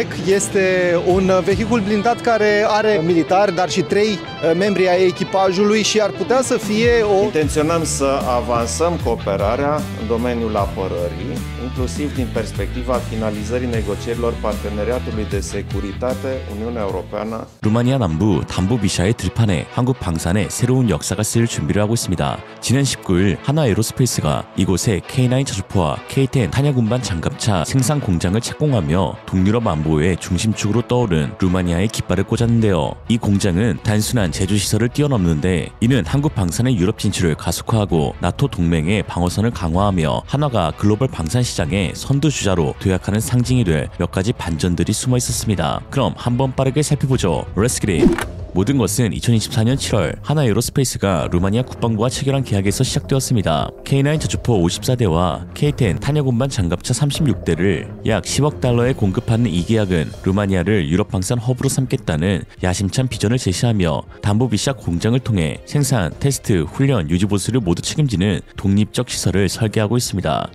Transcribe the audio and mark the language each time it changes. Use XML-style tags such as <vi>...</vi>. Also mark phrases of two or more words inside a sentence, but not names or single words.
<ro>Este un vehicul blindat care are militari, dar și 3 membri ai echipajului și ar putea să fie o... Intenționăm să avansăm cooperarea în domeniul apărării, inclusiv din perspectiva finalizării negocierilor parteneriatului de securitate Uniunea Europeană.</ro> <ko>루마니아 남부 담보비샤의 들판에 한국 방산에 새로운 역사가 쓰일 준비를 하고 있습니다. 지난 19일 하나에로스페이스가 이곳에 K9 자주포와 K10 탄약 운반 장갑차 생산 공장을 착공하며 동유럽 안보의 중심축으로 떠오른 루마니아의 깃발을 꽂았는데요. 이 공장은 단순한 제조시설을 뛰어넘는데 이는 한국 방산의 유럽 진출을 가속화하고 나토 동맹의 방어선을 강화하며 한화가 글로벌 방산 시장의 선두주자로 도약하는 상징이 될 몇 가지 반전들이 숨어 있었습니다. 그럼 한번 빠르게 살펴보죠.</ko> <en>Let's get it!</en> <ko>모든 것은 2024년 7월 하나에로스페이스가 루마니아 국방부와 체결한 계약에서 시작되었습니다. K9 자주포 54대와 K10 탄약 운반 장갑차 36대를 약 10억 달러에 공급하는 이 계약은 루마니아를 유럽 방산 허브로 삼겠다는 야심찬 비전을 제시하며 담보비샤 공장을 통해 생산, 테스트, 훈련, 유지 보수를 모두 책임지는 독립적 시설을 설계하고 있습니다.</ko>